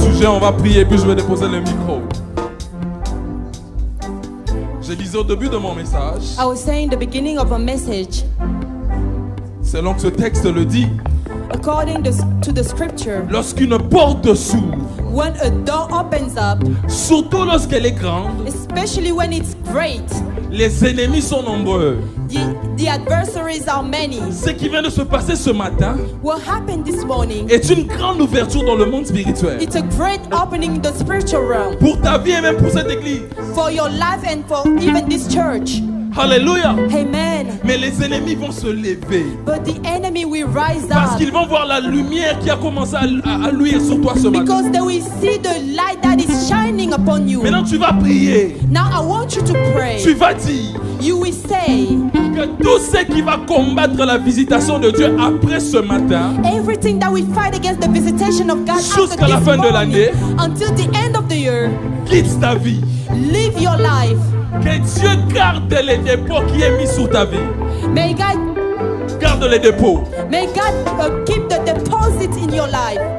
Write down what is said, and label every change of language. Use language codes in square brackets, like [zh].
[fr] On va prier, puis je vais déposer le micro. Je disais au début de mon message, [en] I was saying the beginning of a message, [fr] selon que ce texte le dit, [en] according to the scripture, [fr] lorsqu'une porte s'ouvre, [en] when a door opens up, [fr] surtout lorsqu'elle est grande, [en] especially when it's great, [fr] les ennemis sont nombreux. [en] the adversaries are many. [fr] Ce qui vient de se passer ce matin [en] What happened this morning, [fr] est une grande ouverture dans le monde spirituel. [en] it's a great opening in the spiritual realm [fr] Pour ta vie et même pour cette église. [en] for your life and for even this church. [fr] Alléluia. [en] Amen. [fr] Mais les ennemis vont se lever. [en] But the enemy will rise [fr] Parce [en] up [fr] qu'ils vont voir la lumière qui a commencé à luire sur toi ce matin. [en] because they will see the light that is shining upon you. [fr] Maintenant tu vas prier. [en] Now I want you to pray. [fr] Tu vas dire [en] You will say, [fr] que tout ce qui va combattre la visitation de Dieu après ce matin, [en] everything that we fight against the visitation of God after [fr] jusqu'à la [en] this [fr] fin de [en] morning, [fr] l'année, [en] until the end of the year, [fr] quitte ta vie. [en] live your life. [fr] Que Dieu garde les dépôts qui est mis sur ta vie. [en] May God [fr] Garde les dépôts. [en] keep the deposit in your life.